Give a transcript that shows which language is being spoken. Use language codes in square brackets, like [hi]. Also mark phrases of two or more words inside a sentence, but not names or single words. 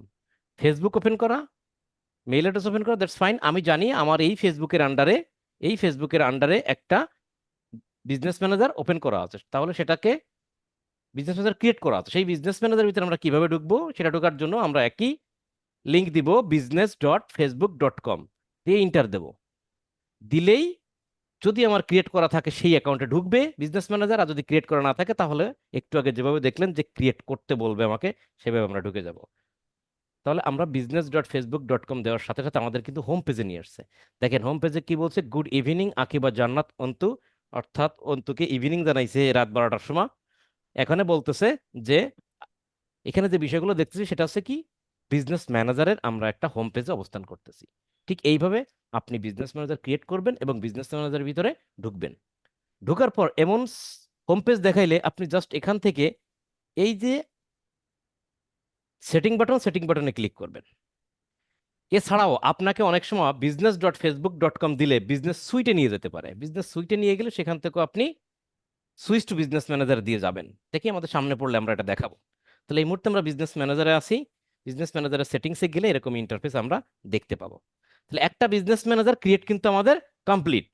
[bn] ফেসবুক ওপেন করা, মেইল অ্যাড্রেস ওপেন করা, [en] that's fine. [bn] আমি জানি আমার এই ফেসবুকের আন্ডারে একটা বিজনেস ম্যানেজার ওপেন করা আছে, তাহলে সেটাকে বিজনেস ম্যানেজার ক্রিয়েট করা আছে। সেই বিজনেস ম্যানেজার ভিতরে আমরা কিভাবে ঢুকবো, সেটা ঢোকার জন্য আমরা একই লিংক দিব, business.facebook.com দিয়ে ইন্টার দেব। দিলেই যদি আমার ক্রিয়েট করা থাকে সেই অ্যাকাউন্টে ঢুকবে বিজনেস ম্যানেজার, আর যদি ক্রিয়েট করা না থাকে তাহলে একটু আগে যেভাবে দেখলেন যে ক্রিয়েট করতে বলবে আমাকে, সেভাবে আমরা ঢুকে যাব। তাহলে আমরা business.facebook.com দেওয়ার সাথে সাথে আমাদের কিন্তু [en] home page [bn] নিয়ে আসছে। দেখেন হোম পেজে কি বলছে, [en] good evening [bn] আকিবা জান্নাত অন্তু, অর্থাৎ অন্তুকে ইভিনিং জানাইছে রাত 12টার সময়। এখানে বলতেছে যে এখানে যে বিষয়গুলো দেখতেছি সেটা হচ্ছে কি, বিজনেস ম্যানেজারের আমরা একটা [en] home page [bn] অবস্থান করতেছি। ঠিক এইভাবে আপনি বিজনেস ম্যানেজার ক্রিয়েট করবেন এবং বিজনেস ম্যানেজারের ভিতরে ঢুকবেন। ঢোকার পর এমন হোম পেজ দেখাইলে আপনি জাস্ট এখান থেকে এই যে [en] setting button [bn] ক্লিক করবেন। এছাড়াও আপনাকে অনেক সময় business.facebook.com দিলে বিজনেস সুইটে নিয়ে যেতে পারে। বিজনেস সুইটে নিয়ে গেলে সেখান থেকে আপনি [en] switch to Business Manager [bn] দিয়ে যাবেন। দেখি আমাদের সামনে পড়লে আমরা এটা দেখাবো। তাহলে এই মুহূর্তে আমরা বিজনেস ম্যানেজারে আছি। বিজনেস ম্যানেজারের সেটিংসে গেলে এরকম ইন্টারফেস আমরা দেখতে পাবো। তাহলে একটা বিজনেস ম্যানেজার ক্রিয়েট কিন্তু আমাদের কমপ্লিট।